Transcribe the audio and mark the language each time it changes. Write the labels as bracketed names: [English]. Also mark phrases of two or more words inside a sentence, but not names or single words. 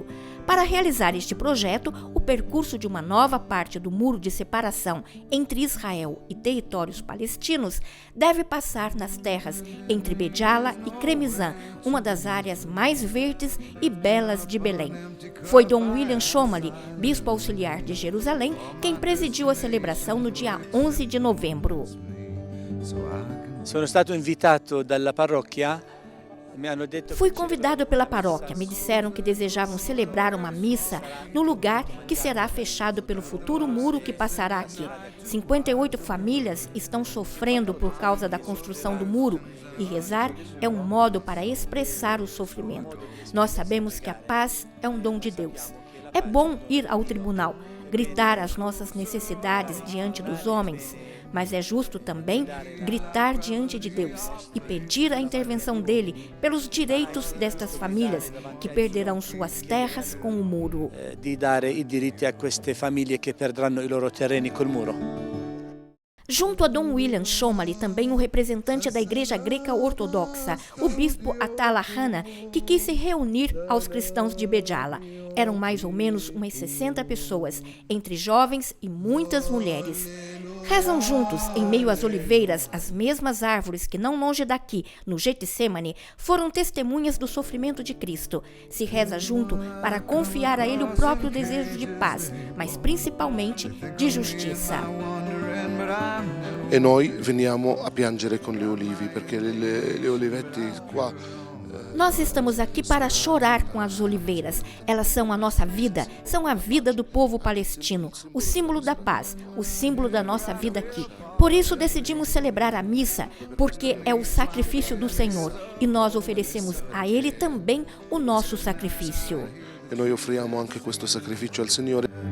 [Portuguese] Para realizar este projeto, o percurso de uma nova parte do muro de separação entre Israel e territórios palestinos deve passar nas terras entre Béjala e Cremizan, uma das áreas mais verdes e belas de Belém. Foi Dom William Schomaly, bispo auxiliar de Jerusalém, quem presidiu a celebração no dia 11 de novembro. [Italian] Sono stato invitato dalla parrocchia. [Portuguese] Fui convidado pela paróquia. Me disseram que desejavam celebrar uma missa no lugar que será fechado pelo futuro muro que passará aqui. 58 famílias estão sofrendo por causa da construção do muro e rezar é um modo para expressar o sofrimento. Nós sabemos que a paz é um dom de Deus. É bom ir ao tribunal, gritar as nossas necessidades diante dos homens, mas é justo também gritar diante de Deus e pedir a intervenção dele pelos direitos destas famílias que perderão suas terras com o muro. [Italian] Di dare i diritti a queste famiglie che perderanno i loro terreni col muro. [Portuguese] Junto a Dom William Schomaly, também o representante da Igreja Greca Ortodoxa, o bispo Atala Hana, que quis se reunir aos cristãos de Béjala. Eram mais ou menos umas 60 pessoas, entre jovens e muitas mulheres. Rezam juntos, em meio às oliveiras, as mesmas árvores que não longe daqui, no Getsemane, foram testemunhas do sofrimento de Cristo. Se reza junto para confiar a Ele o próprio desejo de paz, mas principalmente de justiça. [Italian] E noi veniamo a piangere con le olivi, perché le olivette qua. [Portuguese] Nós estamos aqui para chorar com as oliveiras. Elas são a nossa vida, são a vida do povo palestino, o símbolo da paz, o símbolo da nossa vida aqui. Por isso decidimos celebrar a missa, porque é o sacrifício do Senhor e nós oferecemos a Ele também o nosso sacrifício. [Italian] E noi offriamo anche questo sacrificio al Signore.